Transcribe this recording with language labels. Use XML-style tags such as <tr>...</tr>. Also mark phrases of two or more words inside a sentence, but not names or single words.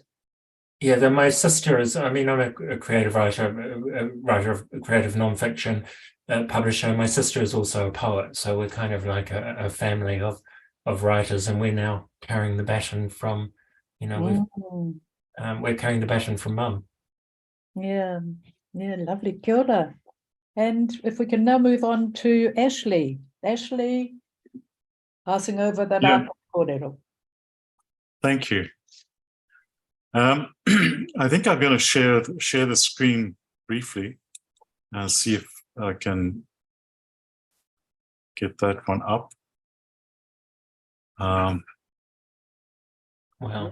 <en>Yeah, then my sister is, I mean, I'm a creative writer, a writer of creative nonfiction, publisher. My sister is also a poet, so we're kind of like a family of writers, and we're now carrying the baton from, we're carrying the baton from mum. Yeah, lovely.</en> <mi>Kia ora.</mi> <en>And if we can now move on to Ashley. Ashley, passing over the</en> <mi>rapa kōrero.</mi> <en>Thank you. I think I'm going to share the screen briefly and see if I can get that one up. Wow.</en>